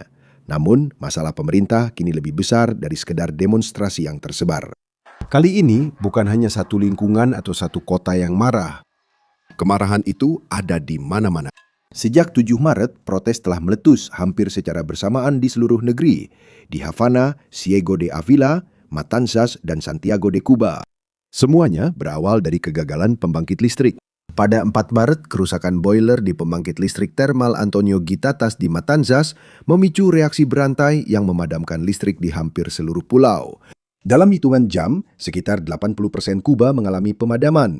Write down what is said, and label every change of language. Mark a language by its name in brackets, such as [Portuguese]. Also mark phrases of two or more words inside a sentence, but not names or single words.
[Indonesian] Namun, masalah pemerintah kini lebih besar dari sekedar demonstrasi yang tersebar. Kali ini bukan hanya satu lingkungan atau satu kota yang marah. Kemarahan itu ada di mana-mana. Sejak 7 Maret, protes telah meletus hampir secara bersamaan di seluruh negeri. Di Havana, Ciego de Ávila, Matanzas, dan Santiago de Cuba. Semuanya berawal dari kegagalan pembangkit listrik. Pada 4 Maret, kerusakan boiler di pembangkit listrik termal Antonio Guitatas di Matanzas memicu reaksi berantai yang memadamkan listrik di hampir seluruh pulau. Dalam hitungan jam, sekitar 80% Kuba mengalami pemadaman.